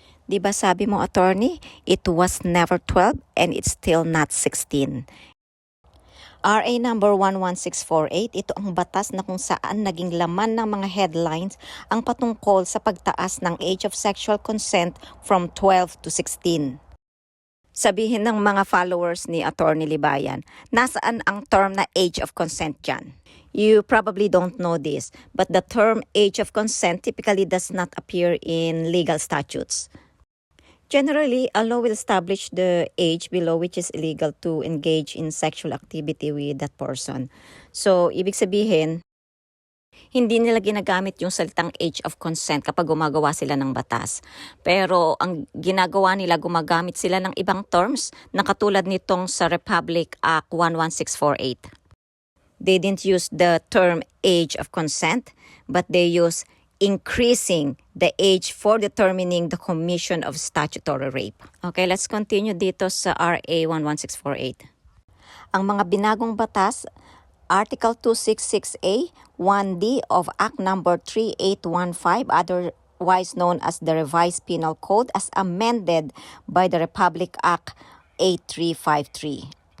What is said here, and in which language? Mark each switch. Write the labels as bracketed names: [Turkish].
[Filipino] Diba sabi mo, [English] attorney, it was never 12 and it's still not 16. [Filipino] RA number 11648, ito ang batas na kung saan naging laman ng mga headlines ang patungkol sa pagtaas ng age of sexual consent from 12 to 16. Sabihin ng mga followers ni Attorney Libayan, nasaan ang term na age of consent dyan? [English] You probably don't know this, but the term age of consent typically does not appear in legal statutes. Generally, a law will establish the age below which is illegal to engage in sexual activity with that person. So, [Filipino] ibig sabihin, Hindi nila ginagamit yung salitang age of consent kapag gumagawa sila ng batas. Pero ang ginagawa nila, gumagamit sila ng ibang terms na katulad nitong sa Republic Act 11648. [English] They didn't use the term age of consent, but they use increasing the age for determining the commission of statutory rape. Okay, let's continue [Filipino] dito sa [English] RA 11648. [Filipino] Ang mga binagong batas, Article 266A, 1D of Act Number 3815, otherwise known as the Revised Penal Code as amended by the Republic Act 8353.